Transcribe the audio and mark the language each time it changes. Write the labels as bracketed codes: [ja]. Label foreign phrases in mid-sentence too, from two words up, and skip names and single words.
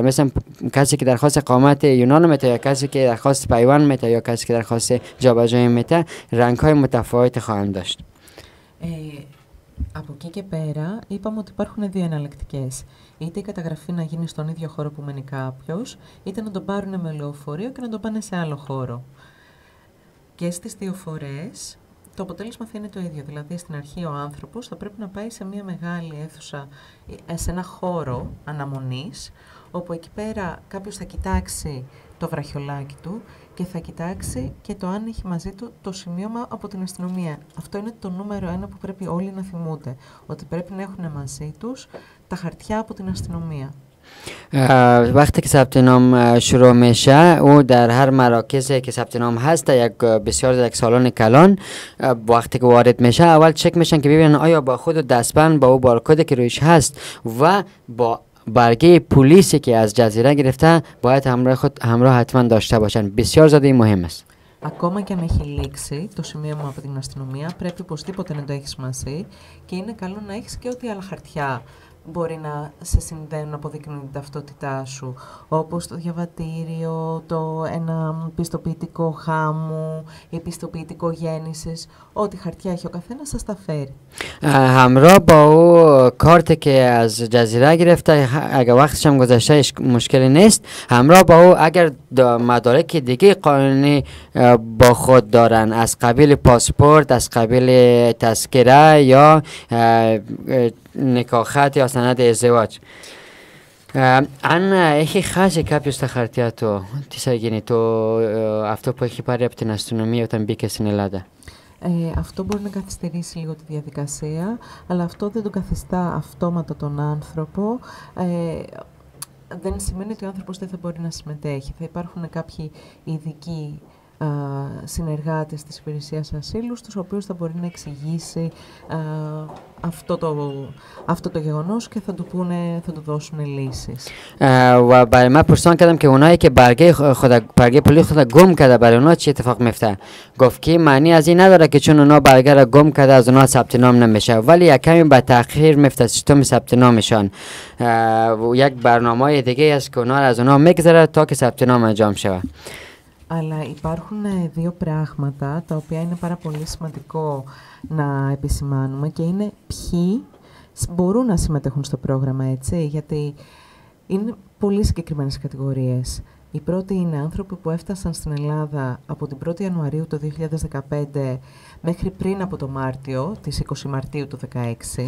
[fa] مثلا کسی که درخواست اقامت یونان میته یا کسی که درخواست پیوند میته یا کسی که درخواست جابجایی میته رنگ های متفاوت خواهند داشت. [el] Από εκεί και πέρα είπαμε ότι υπάρχουν δύο εναλλακτικές. Είτε η καταγραφή να γίνει στον ίδιο χώρο που μένει κάποιος, είτε να τον πάρουν με λεωφορείο και να τον πάνε σε άλλο χώρο. Και στις δύο φορές το αποτέλεσμα θα είναι το ίδιο. Δηλαδή στην αρχή ο άνθρωπος θα πρέπει να πάει σε μια μεγάλη αίθουσα, σε ένα χώρο αναμονής, όπου εκεί πέρα κάποιος θα κοιτάξει το βραχιολάκι του και θα κοιτάξει και το αν έχει μαζί του το σημείωμα από την αστυνομία. Αυτό είναι το νούμερο 1 που πρέπει όλοι να θυμούνται, ότι πρέπει να έχουν μαζί τους τα χαρτιά από την αστυνομία. [fa] وقتی که ثبت نام شروع میشه او در هر مراکزی که ثبت نام هست یک بسیار یک سالن کلان وقتی که وارد میشه اول چک میشن که ببینن آیا با خود دستبند با او بارکدی که رویش هست و با برگه پلیسی که از جزیره گرفته باید همراه حتما داشته باشن. بسیار زیاد مهم است. [el] Ακόμα και αν έχει λήξει το σημείωμα από την αστυνομία, πρέπει οπωσδήποτε να το έχεις μαζί και είναι καλό να έχεις και ό,τι άλλα χαρτιά μπορεί να σε συνδέουν, να αποδεικνύουν την ταυτότητά σου, όπως το διαβατήριο, ένα πιστοποιητικό γάμου ή πιστοποιητικό γέννησης. Ό,τι χαρτιά έχει ο καθένας σας τα φέρει. [fa] همراه با او کارت که از جزیره گرفته اگر وقتش هم گذشته مشکلی نیست. همراه با او اگر مدارک دیگه قانونی با خود دارن از قبیل پاسپورت، از قبیل تذکره یا نکاحت یا سند ازدواج. [el] Αν έχει χάσει κάποιος τα χαρτιά του, τι θα γίνει, αυτό που έχει πάρει από την αστυνομία όταν μπήκε στην Ελλάδα? Αυτό μπορεί να καθυστερήσει λίγο τη διαδικασία, αλλά αυτό δεν τον καθιστά αυτόματα τον άνθρωπο. Δεν σημαίνει ότι ο άνθρωπος δεν θα μπορεί να συμμετέχει. Θα υπάρχουν κάποιοι ειδικοί συνεργάτες της υπηρεσίας ασύλου, στους οποίους θα μπορεί να εξηγήσει αυτό το γεγονός και θα του δώσουν λύσεις. [fa] و برای من پرسان کردم که اونایی که برگه پلیس خود گم کرده برای اونا چی اتفاق میفته. گفت که معنی از این نداره که چون اونا برگه را گم کرده از اونا ثبت نام نمیشه، ولی یک کمی به تأخیر میفته سیستم ثبت نامشان. یک برنامه دیگه است که اونا از اونا میگذره تا که ثبت نام انجام شود. [el] Αλλά υπάρχουν δύο πράγματα τα οποία είναι πάρα πολύ σημαντικό να επισημάνουμε και είναι ποιοι μπορούν να συμμετέχουν στο πρόγραμμα, έτσι, γιατί είναι πολύ συγκεκριμένες κατηγορίες. Η πρώτη είναι άνθρωποι που έφτασαν στην Ελλάδα από την 1η Ιανουαρίου του 2015 μέχρι πριν από το Μάρτιο, τις 20 Μαρτίου του 2016.